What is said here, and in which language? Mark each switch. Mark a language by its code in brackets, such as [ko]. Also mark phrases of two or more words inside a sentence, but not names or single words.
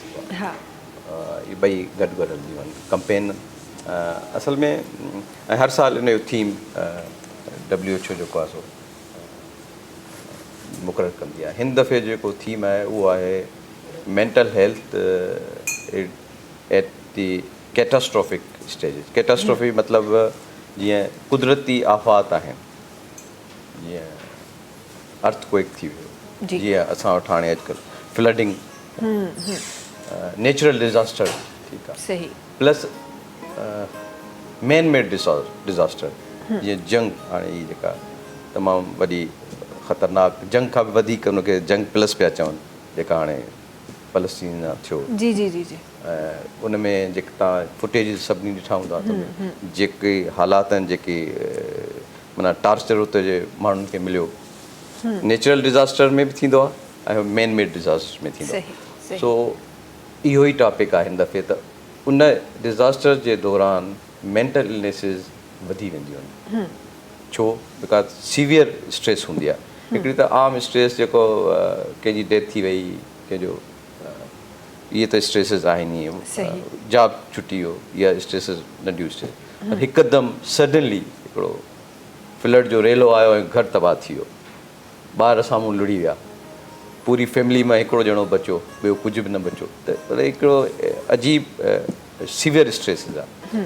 [sd] ये ॿई गॾु गॾु हलंदियूं आहिनि कंपेन। असल में हर साल इन जो थीम WHO जेको आहे सो मुक़ररु कंदी आहे। हिन दफ़े जेको थीम आहे उहो आहे [en] mental health at the catastrophic stages. [sd] कैटास्ट्रोफी मतिलबु जीअं कुदरती आफ़ात आहिनि, जीअं अर्थक्वेक थी वियो, जी। जीअं असां वटि हाणे अॼुकल्ह [en] flooding, natural disaster, [sd] ठीकु आहे, सही [en] plus man made disaster, [sd] जीअं जंग, हाणे हीअ जेका तमामु वॾी ख़तरनाक जंग खां बि वधीक उनखे जंग प्लस पिया चवनि, जेका हाणे फ़लस्तीन सां थियो, जी जी जी जी उन में जेके तव्हां फुटेज सभिनी ॾिठा हूंदा, जेके हालात आहिनि, जेके माना टार्चर उते जे माण्हुनि खे मिलियो, [en] natural disaster [sd] में बि थींदो आहे ऐं [en] man made disaster [sd] में थींदो सही, आहे। सही। सो इहो ई टॉपिक आहे हिन दफ़े, त उन डिज़ास्टर जे दौरान [en] mental illnesses [sd] वधी वेंदियूं आहिनि। छो? [en] because severe stress [sd] हूंदी आहे। हिकिड़ी त आम स्ट्रेस जेको कंहिंजी डेथ थी वई, कंहिंजो इहे त स्ट्रेसिस आहिनि, इहे जॉब छुटी वियो, इहा स्ट्रेसिस नंढियूं स्ट्रेस, हिकदमि सडनली हिकिड़ो फ्लड जो रेलो आयो ऐं घरु तबाह थी वियो, ॿार साम्हूं लुड़ी विया, पूरी फैमिली मां हिकिड़ो ॼणो बचियो, ॿियो कुझु बि न बचियो, त हिकिड़ो अजीब [en] severe stresses [sd] आहे।